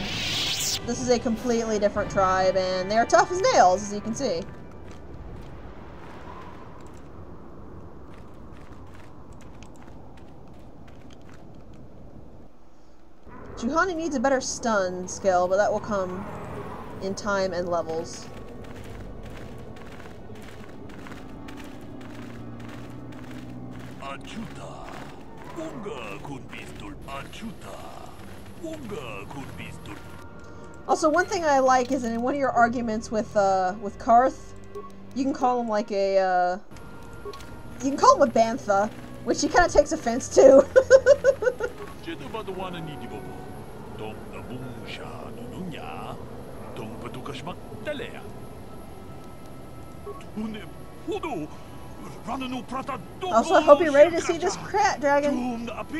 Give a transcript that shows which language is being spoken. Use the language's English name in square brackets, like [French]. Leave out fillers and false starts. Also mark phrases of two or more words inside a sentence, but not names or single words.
[English] This is a completely different tribe, and they are tough as nails, as you can see. Juhani needs a better stun skill, but that will come in time and levels. Achuta, Unga kun pistol. Achuta, Unga kun pistol. Also, one thing I like is that in one of your arguments with Karth, you can call him like a, you can call him a bantha, which he kind of takes offense to. Also, I hope you're ready to see this Krat dragon.